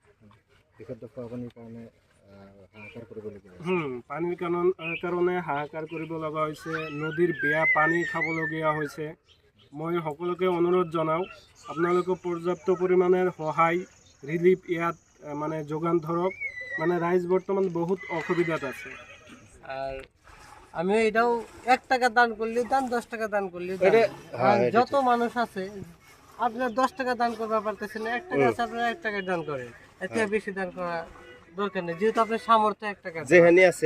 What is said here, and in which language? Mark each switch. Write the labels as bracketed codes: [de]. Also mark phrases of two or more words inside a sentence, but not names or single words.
[as] পানীৰ কাৰণে হাহাকাৰ কৰিব লগা হৈছে, নদীৰ বেয়া পানী খাবলগীয়া হৈছে। মই সকলোকে অনুৰোধ জনাওঁ, আপোনালোকে পৰ্যাপ্ত পৰিমাণৰ সহায় ৰিলিফ ইয়াত মানে যোগান ধৰক। মানে রাইজ বর্তমান বহুত অসুবিধাত আছে। [bn] আর আমি এটাও 1 টাকা দান করলেও দান, 10 টাকা দান করলেও দান। যত মানুষ আছে আপনার 10 টাকা দান করতে পারতেছেন, 1 টাকা আছে আপনারা 1 টাকা দান করেন, এতে বেশি দান করা দরকার নেই, যেহেতু আপনার সামর্থ্য 1 টাকা যেখানে আছে।